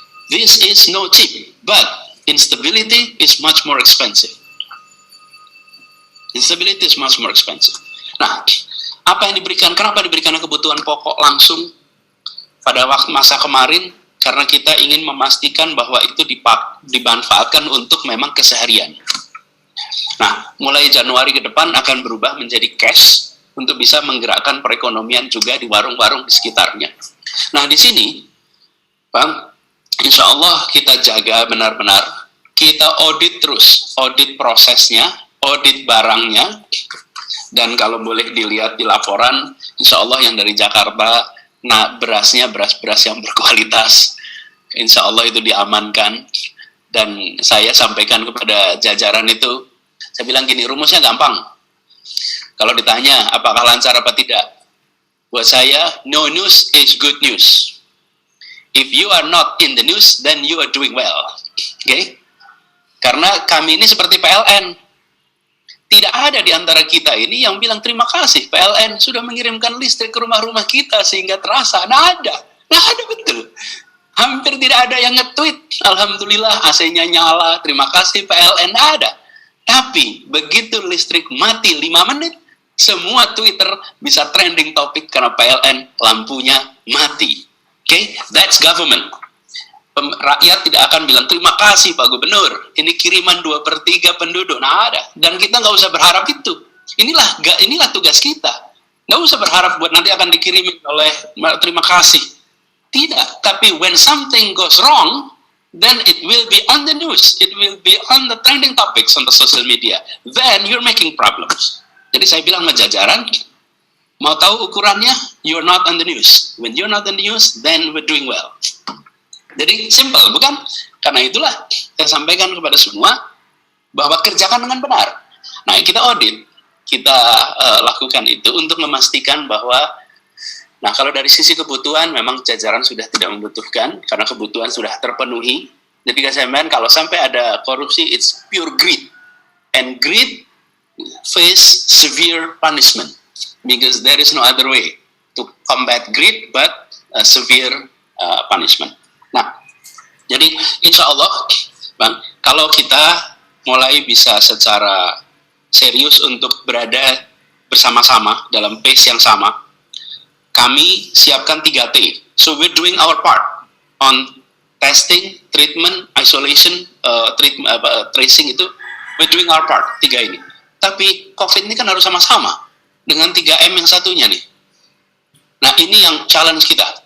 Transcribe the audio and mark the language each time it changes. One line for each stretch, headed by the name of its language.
English: This is no cheap, but instability is much more expensive. Instability is much more expensive.
Indonesian: Nah, apa yang diberikan? Kenapa diberikan kebutuhan pokok langsung pada waktu masa kemarin? Karena kita ingin memastikan bahwa itu dimanfaatkan untuk memang keseharian. Nah, mulai Januari ke depan akan berubah menjadi cash untuk bisa menggerakkan perekonomian juga di warung-warung di sekitarnya. Nah, di sini, Bang, insya Allah kita jaga benar-benar, kita audit terus, audit prosesnya, audit barangnya, dan kalau boleh dilihat di laporan, insya Allah yang dari Jakarta, nah berasnya beras-beras yang berkualitas, insya Allah itu diamankan, dan saya sampaikan kepada jajaran itu, saya bilang gini, rumusnya gampang. Kalau ditanya apakah lancar apa tidak, buat saya,
English: no news is good news. If you are not in the news, then you are doing well.
Indonesian: Okay? Karena kami ini seperti PLN. Tidak ada di antara kita ini yang bilang terima kasih PLN sudah mengirimkan listrik ke rumah-rumah kita sehingga terasa. Nah ada betul. Hampir tidak ada yang nge-tweet. Alhamdulillah AC-nya nyala, terima kasih PLN, ada. Tapi begitu listrik mati 5 menit, semua Twitter bisa trending topik karena PLN lampunya mati. Okay?
English: That's government.
Indonesian: Rakyat tidak akan bilang terima kasih Pak Gubernur, ini kiriman 2/3 penduduk. Nah ada. Dan kita nggak usah berharap itu. Inilah tugas kita. Nggak usah berharap buat nanti akan dikirimin oleh terima kasih. Tidak. Tapi
English: when something goes wrong, then it will be on the news. It will be on the trending topics on the social media. Then you're making problems.
Indonesian: Jadi saya bilang sama jajaran, mau tahu ukurannya?
English: You're not on the news. When you're not on the news, then we're doing well.
Indonesian: Jadi simple, bukan? Karena itulah saya sampaikan kepada semua bahwa kerjakan dengan benar. Nah, kita audit, kita lakukan itu untuk memastikan bahwa, nah kalau dari sisi kebutuhan memang jajaran sudah tidak membutuhkan karena kebutuhan sudah terpenuhi. Jadi saya bilang kalau sampai ada korupsi,
English: it's pure greed, and greed face severe punishment because there is no other way to combat greed but severe punishment.
Indonesian: Nah, jadi insya Allah, Bang, kalau kita mulai bisa secara serius untuk berada bersama-sama dalam pace yang sama, kami siapkan 3T.
English: So we're doing our part on testing, treatment, isolation, tracing
Indonesian: itu,
English: we're doing our part,
Indonesian: 3 ini. Tapi COVID ini kan harus sama-sama dengan 3M yang satunya nih. Nah ini yang challenge kita.